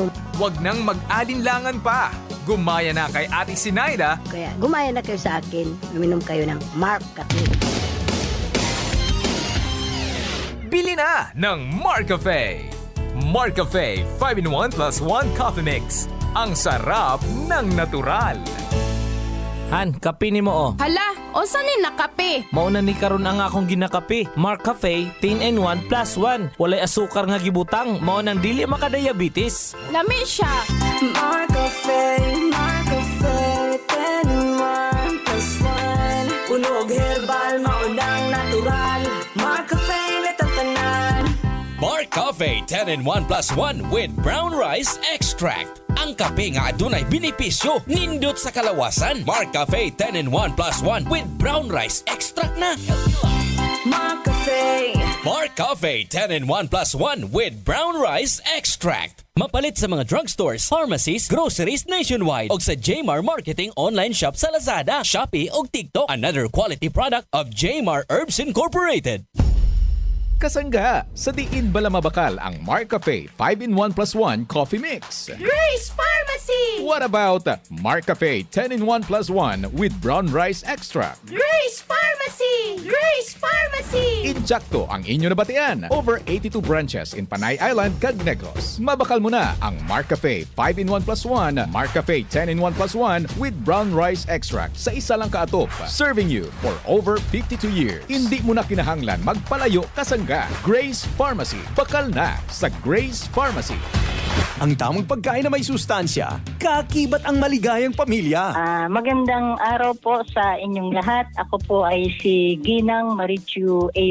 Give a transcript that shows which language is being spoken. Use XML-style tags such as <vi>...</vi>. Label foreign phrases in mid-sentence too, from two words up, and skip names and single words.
<tl>Huwag nang mag-alinlangan pa. Gumaya na kay Ate Sinaida. Kaya gumaya na kayo sa akin, uminom kayo ng Marcafe. Bili na ng Marcafe.</tl> <en>Marcafe 5-in-1 plus 1 coffee mix.</en> <tl>ang sarap ng natural. Han,</tl> <ceb>kape ni mo oh. Hala, unsa ni nakape? Mauna ni karon ang akong ginakape. Mark Cafe 10-in-1 plus 1. Walay asukar nga gibutang. Mao nang dili makadiabetes. Lami siya. Mark Cafe 10-in-1 plus 1. Punog herbal, maunang natural. Mark Cafe na tatanan.</ceb> <en>Mark Cafe 10-in-1 plus 1 with brown rice extract.</en> <ceb>Ang kape nga adunay benepisyo, nindot sa kalawasan.</ceb> <en>Mark Cafe 10-in-1 plus 1 with brown rice extract na. Mark Cafe. Mark Cafe 10-in-1 plus 1 with brown rice extract.</en> <ceb>Mapalit sa mga</ceb> <en>drugstores, pharmacies, groceries nationwide</en> <ceb>o sa Jmar Marketing</ceb> <en>online shop</en> <ceb>sa Lazada, Shopee o TikTok.</ceb> <en>Another quality product of Jmar Herbs Incorporated.</en> <hil>Kasangga, sa diin bala mabakal ang Mark Cafe 5-in-1 plus 1 coffee mix. Grace Pharmacy!</hil> <en>What about Mark Cafe 10-in-1 plus 1 with brown rice extract? Grace Pharmacy! Grace Pharmacy!</en> <hil>Injakto ang inyo nabatian.</hil> <en>Over 82 branches in Panay Island, kag Negros.</en> <hil>Mabakal mo na ang Mark Cafe 5-in-1 plus 1, Mark Cafe 10-in-1 plus 1</hil> <en>with brown rice extract</en> <hil>sa isa lang kaatop.</hil> <en>Serving you for over 52 years.</en> <hil>Hindi mo na kinahanglan magpalayo kasangga. Grace Pharmacy. Bakal na sa Grace Pharmacy.</hil> <tl>Ang tamang pagkain na may sustansya, kaakibat ang maligayang pamilya. Magandang araw po sa inyong lahat. Ako po ay si Ginang Marichu A.</tl>